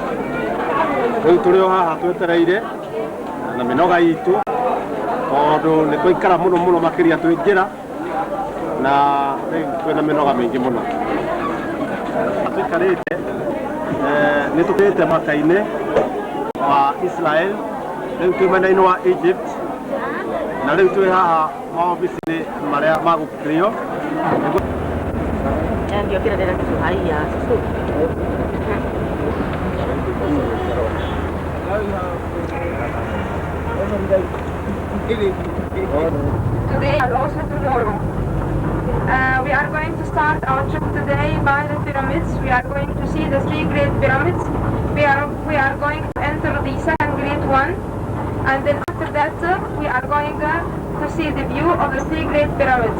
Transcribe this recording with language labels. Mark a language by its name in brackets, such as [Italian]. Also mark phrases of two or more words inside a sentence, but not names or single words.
[Kikuyu] Rĩu tũrĩ o haha twetereire na mĩnoga itũ tondũ nĩ twaikara mũno makĩria twĩ njĩra na twĩna mĩnoga mĩingĩ mũno. Tũikarĩte nĩ tũkĩte mwaka-inĩ wa Israel, rĩu twĩ mwena-inĩ wa Egypt na rĩu twĩ haha maobici-inĩ marĩa magũkirio. [Swahili] Ndio kila dada Kiswahili [English] Today and also tomorrow. We are going to start our trip today by the pyramids. We are going to see the 3 great pyramids. We are going to enter the second great one, and then after that we are going to see the view of the 3 great pyramids.